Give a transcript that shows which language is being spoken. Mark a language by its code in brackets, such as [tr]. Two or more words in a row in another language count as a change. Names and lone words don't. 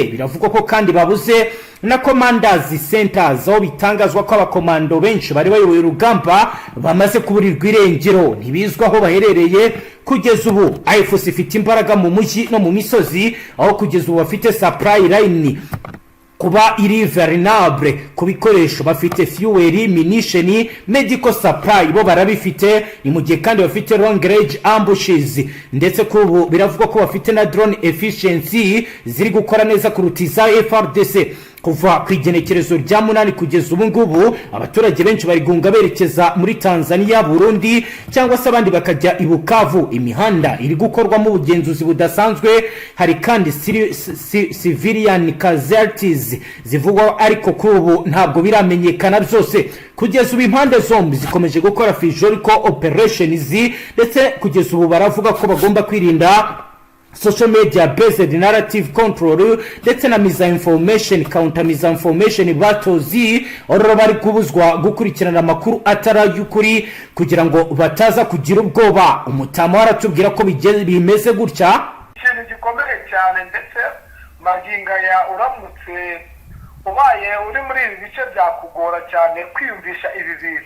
[rw] Biravugwa ko kandi babuze na [en] commanders centers, [rw] aho bitangazwa ko abakomando benshi bari bayoboye urugamba bamaze kuburirwa irengero, ntibizwa aho baherereye kugeza ubu. AFC ifite imbaraga mu mujyi no mu misozi, aho kugeza ubu bafite [en] supply line [rw] kuba iri vulnerable ku bikoresho. Bafite [en] fuel, munition, medical supply [rw] bo barabifite, ni mu gihe kandi bafite [en] long range ambushes, [rw] ndetse kubu biravugwa ko bafite na [en] drone efficiency [rw] ziri gukora neza kurutiza Frdc. Kuva ku igenekerezo rya 8 kugeza ubu ngubu abaturage benshi bari gunga berekeza muri Tanzania, Burundi cyangwa se abandi bakajya ibukavu. Imihanda iri gukorwa mu bugenzuzi budasanzwe. Hari kandi [en] civilian casualties [rw] zivugwa, ariko kubu ntabwo biramenyekana byose. Kugeza ubu impande zombi zikomeje gukora [en] physical operations, [rw] ndetse kugeza ubu baravuga ko bagomba kwirinda [en] social media based narrative control [rw] ndetse na [en] misinformation counter misinformation battles, [rw] aho bari kubuzwa gukurikirana amakuru atari y'ukuri kugira ngo bataza kugira ubwoba. Umutama waratubwira ko bimeze gutya. Ikintu gikomeye cyane, ndetse maginga ya uramutse ubaye uri muri ibi bice byakugora cyane kwiyumvisha ibi bintu.